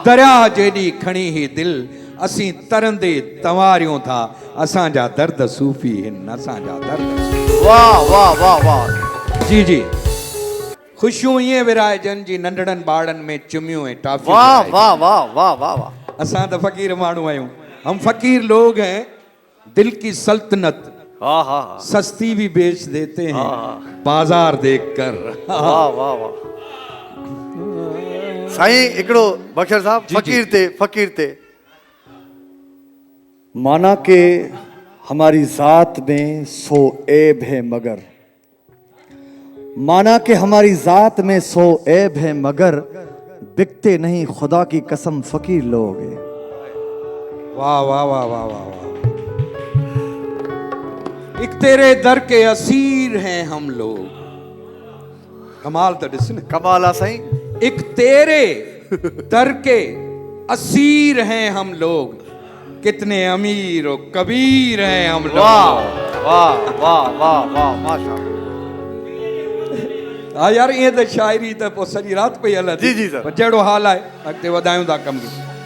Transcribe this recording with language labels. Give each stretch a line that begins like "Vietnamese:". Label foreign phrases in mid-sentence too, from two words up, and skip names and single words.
Sindhi: दरिया जेॾी खणी ही दिल असीं तरंदे तंवारियूं था। असांजा दर्द सूफ़ी हिन असांजा दर्द। वाह वाह वाह वाह जी जी ख़ुशियूं ईअं विराइजनि जी नंढड़नि ॿारनि में चुमियूं ऐं टाफियूं वाह विराइजनि। वाह वाह वाह वाह वाह। असां त फ़क़ीर माण्हू आहियूं।
Urdu: ہم فقیر لوگ ہیں، دل کی سلطنت हाँ हाँ हाँ। سستی بھی بیچ دیتے ہیں हाँ। بازار دیکھ کر. वाह वाह वाह।
Sindhi: साईं हिकिड़ो
Urdu: बख्शर साहब فقیر تھے مانا کے ہماری ذات میں سو عیب ہے مگر، مانا کے ہماری ذات میں سو عیب ہے مگر بکتے نہیں خدا کی قسم فقیر لوگ ہیں. वाह वाह वाह वाह वाह वाह। ایک تیرے در کے اسیر ہیں ہم لوگ.
Sindhi: कमाल तो ॾिस न। कमाल आ साईं।
Urdu: ایک تیرے در کے اسیر ہیں ہم لوگ، کتنے امیر اور کبیر ہیں ہم لوگ. वाह वाह वाह वाह वाह माशाअल्लाह। ہاں یار یہ تو شاعری تو
Sindhi: पोइ सॼी राति पई हले। जी जी सर। पर जहिड़ो हाल आहे अॻिते वधायूं था कम खे।